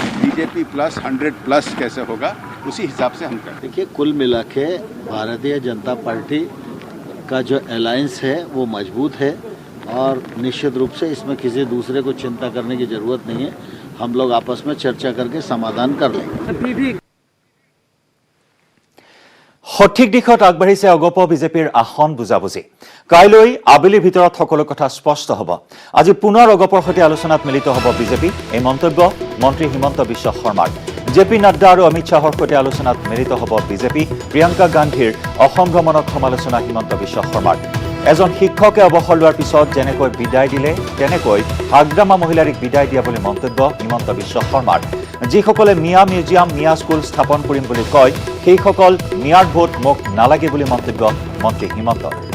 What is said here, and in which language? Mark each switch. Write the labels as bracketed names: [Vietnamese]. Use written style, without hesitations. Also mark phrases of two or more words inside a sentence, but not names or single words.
[Hindi] बीजेपी प्लस 100+ कैसे होगा उसी हिसाब से हम करते हैं देखिए कुल मिला के भारतीय जनता पार्टी का जो अलायंस है वो मजबूत है और निश्चित रूप से इसमें किसी दूसरे को चिंता करने की जरूरत नहीं है हम लोग आपस में चर्चा करके समाधान कर लेंगे [Assamese] সঠিক দিশত আগবাঢ়িছে অগপ বিজেপিৰ আসন বুজাবুজি কাইলৈ আবেলিৰ ভিতৰত সকলো কথা স্পষ্ট হ'ব আজি পুনৰ অগপৰ সৈতে আলোচনাত মিলিত হ'ব বিজেপি এই মন্তব্য মন্ত্ৰী হিমন্ত বিশ্ব শৰ্মাৰ জেপি নাড্ডা আৰু অমিত শ্বাহৰ সৈতে আলোচনাত মিলিত হ'ব বিজেপি প্ৰিয়ংকা গান্ধীৰ অসম ভ্ৰমণক সমালোচনা হিমন্ত বিশ্ব শৰ্মাৰ এজন শিক্ষকে অৱসৰ লোৱাৰ পিছত যেনেকৈ বিদায় দিলে তেনেকৈ হাগ্ৰামা মহিলাৰীক বিদায় দিয়া বুলি মন্তব্য হিমন্ত বিশ্ব শৰ্মাৰ যিসকলে মিয়া মিউজিয়াম মিয়া স্কুল স্থাপন কৰিম বুলি কয় সেইসকল মিয়াৰ ভোট মোক নালাগে বুলি মন্তব্য মন্ত্ৰী হিমন্তৰ